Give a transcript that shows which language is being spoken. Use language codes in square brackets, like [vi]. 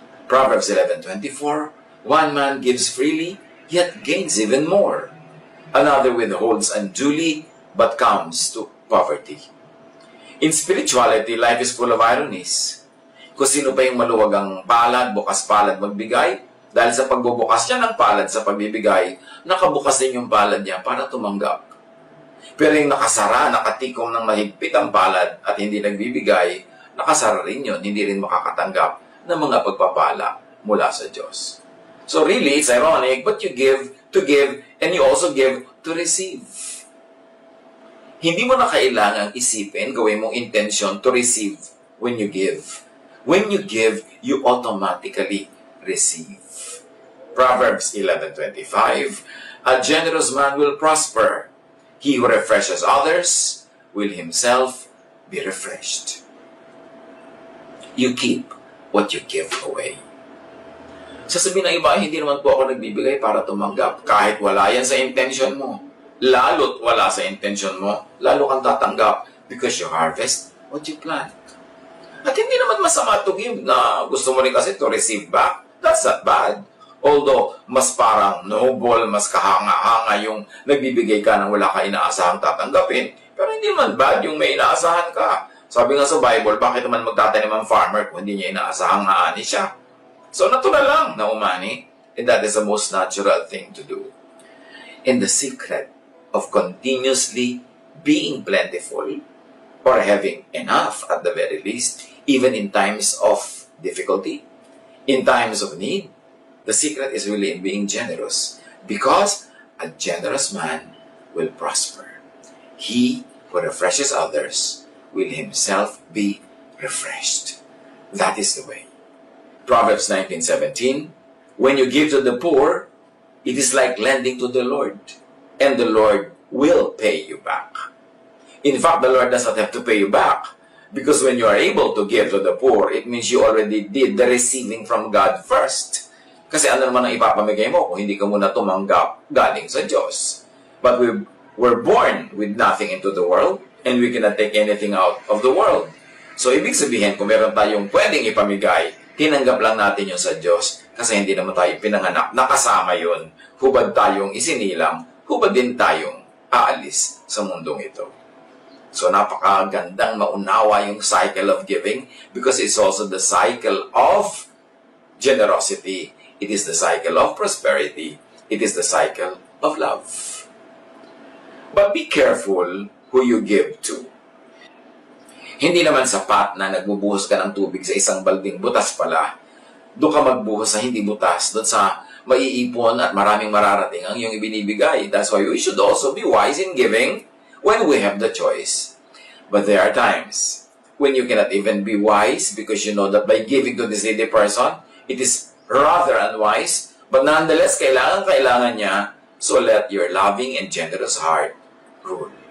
[en] Proverbs 11:24, one man gives freely, yet gains even more. Another withholds unduly, but comes to poverty. In spirituality, life is full of ironies. [tl] Kung sino pa yung maluwag ang palad, bukas palad magbigay, dahil sa pagbubukas niya ng palad sa pagbibigay, nakabukas din yung palad niya para tumanggap. Pero yung nakasara, nakatikom ng mahigpit ang palad at hindi nagbibigay, nakasara rin yun, hindi rin makakatanggap ng mga pagpapala mula sa Diyos. [en] So really, it's ironic, but you give to give and you also give to receive. [tl] Hindi mo na kailangang isipin, gawin mong intention [en] to receive when you give. When you give, you automatically receive. Proverbs 11:25, a generous man will prosper. He who refreshes others will himself be refreshed. You keep what you give away. [tl] Sasabihin ng iba, hindi naman po ako nagbibigay para tumanggap. Kahit wala yan sa intention mo. Lalo't wala sa intention mo, lalo kang tatanggap [en] because you harvest what you plant. [tl] At hindi naman masama [en] to give [tl] na gusto mo rin kasi [en] to receive back. That's not bad. Although, [tl] mas parang noble, mas kahanga-hanga yung nagbibigay ka nang wala ka inaasahang tatanggapin. Pero hindi naman bad yung may inaasahan ka. Sabi nga sa Bible, bakit naman magtatanim ang farmer kung hindi niya inaasahang haani siya? So, natural lang na umani. [en] And that is the most natural thing to do. And the secret of continuously being plentiful or having enough at the very least, even in times of difficulty, in times of need, the secret is really in being generous. Because a generous man will prosper. He who refreshes others will himself be refreshed. That is the way. Proverbs 19:17, when you give to the poor, it is like lending to the Lord, and the Lord will pay you back. In fact, the Lord does not have to pay you back, because when you are able to give to the poor, it means you already did the receiving from God first. [tl] Kasi ano naman ang ipapamigay mo kung hindi ka muna tumanggap galing sa Diyos. [en] But we were born with nothing into the world, and we cannot take anything out of the world. [tl] So, ibig sabihin, kung meron tayong pwedeng ipamigay, tinanggap lang natin yun sa Diyos kasi hindi naman tayo pinanganak. Nakasama yun. Hubad tayong isinilang, hubad din tayong aalis sa mundong ito. So napakagandang maunawa yung [en] cycle of giving because it's also the cycle of generosity. It is the cycle of prosperity. It is the cycle of love. But be careful who you give to. [tl] Hindi naman sapat na nagbubuhos ka ng tubig sa isang balding butas pala. Doon ka magbuhos sa hindi butas, doon sa maiipon at maraming mararating ang iyong ibinibigay. [en] That's why we should also be wise in giving when we have the choice. But there are times when you cannot even be wise because you know that by giving to this needy person, it is rather unwise. But nonetheless, [tl] kailangan niya. [en] So let your loving and generous heart rule.